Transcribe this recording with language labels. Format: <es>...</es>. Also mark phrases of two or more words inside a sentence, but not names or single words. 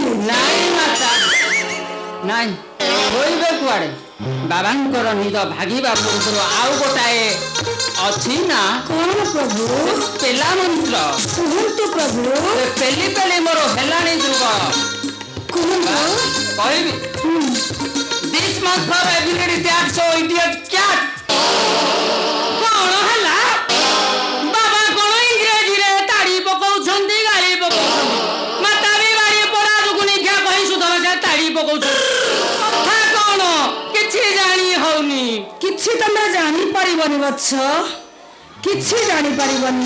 <or>ନାଇଁ ମାତା, ନାଇଁ, ଶୋଇବେ କୁଆଡେ? ବାବାଙ୍କର ନିଦ ଭାଗିବା ପୂର୍ବରୁ ଆଉ ଗୋଟାଏ ଅଛି ନା? କଣ ପ୍ରଭୁ? ପେଲା ମନ୍ତ୍ର। କୁହନ୍ତୁ ପ୍ରଭୁ। ପେଲି ପେଲି ମୋର ହେଲାଣି ଯୁଗ। କୁହନ୍ତୁ। କହିବି?</or> <en>This month for ability that so idiot cat.</en> <or>କଣ ହେଲା? ବାବା କଣ ଇଂରେଜୀରେ ତାଳି ପକଉଛନ୍ତି, ଗାଳି ପକଉଛନ୍ତି। ମାତା ବି ବାଡ଼ି ପଡା ଦୁଗୁନିଖିଆ କହି ସୁଧର ତାଳି ପକଉଛନ୍ତି। କଥା କଣ କିଛି ଜାଣି ହଉନି। କିଛି ତମେ ଜାଣିପାରିବନି ବତ୍ସ। କିଛି ଜାଣିପାରିବନି।</or>